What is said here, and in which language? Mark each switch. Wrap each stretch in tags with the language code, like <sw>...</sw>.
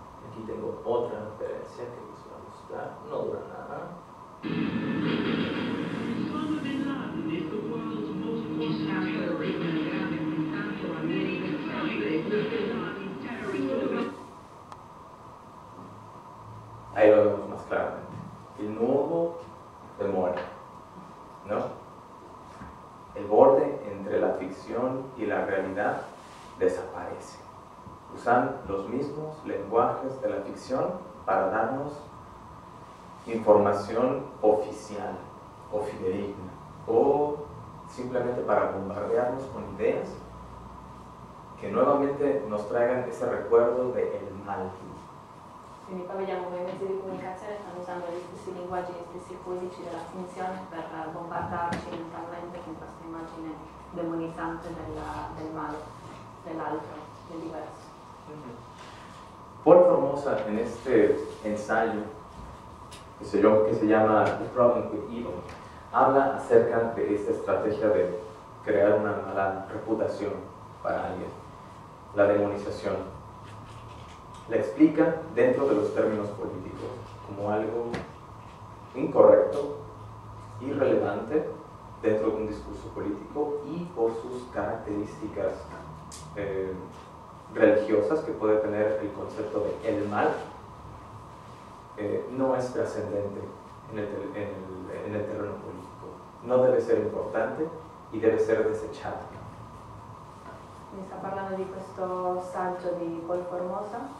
<es>Aquí tengo otra referencia que les voy a mostrar, no dura nada.</es> <en>Osama bin Laden is the world's most wanted terrorist. After a million centuries, bin Laden's terrorist.</en> <es>Ahí lo vemos más claramente. El nudo de muerte, ¿no? El borde entre la ficción y la realidad desaparece. Usan los mismos lenguajes de la ficción para darnos información oficial o fidedigna, o simplemente para bombardearnos con ideas que nuevamente nos traigan ese recuerdo del mal.</es> <it>Quindi poi vediamo che i mezzi di comunicazione stanno usando gli stessi linguaggi, gli stessi codici della finzione per bombardarci mentalmente con questa immagine demonizzante del male, dell'altro, del diverso.</it> <es>Paul Formosa, en este ensayo que se llama The Problem with Evil, habla acerca de esta estrategia de crear una mala reputación para alguien, la demonización. La explica dentro de los términos políticos como algo incorrecto, irrelevante dentro de un discurso político y por sus características religiosas que puede tener el concepto de el mal, no es trascendente en el terreno político. No debe ser importante y debe ser desechado.</es> <it>Mi sta parlando di questo saggio di Paul Formosa.</it>